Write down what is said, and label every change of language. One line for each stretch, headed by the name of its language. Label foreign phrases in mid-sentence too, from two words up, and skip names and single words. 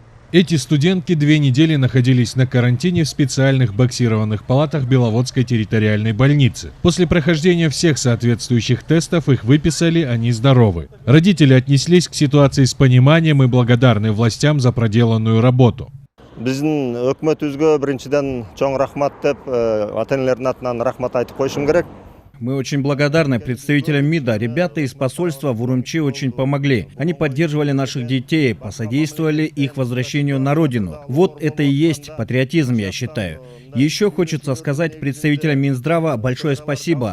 Russian: Эти студентки 2 недели находились на карантине в специальных боксированных палатах Беловодской территориальной больницы. После прохождения всех соответствующих тестов их выписали, они здоровы. Родители отнеслись к ситуации с пониманием и благодарны властям за проделанную работу.
Kyrgyz: Биздин өкмөтүбүзгө биринчиден чоң рахмат деп ата-энелердин атынан рахмат айтып коюшум керек.
Russian: Мы очень благодарны представителям МИДа. Ребята из посольства в Урумчи очень помогли. Они поддерживали наших детей, посодействовали их возвращению на родину. Вот это и есть патриотизм, я считаю. Еще хочется сказать представителям Минздрава большое спасибо.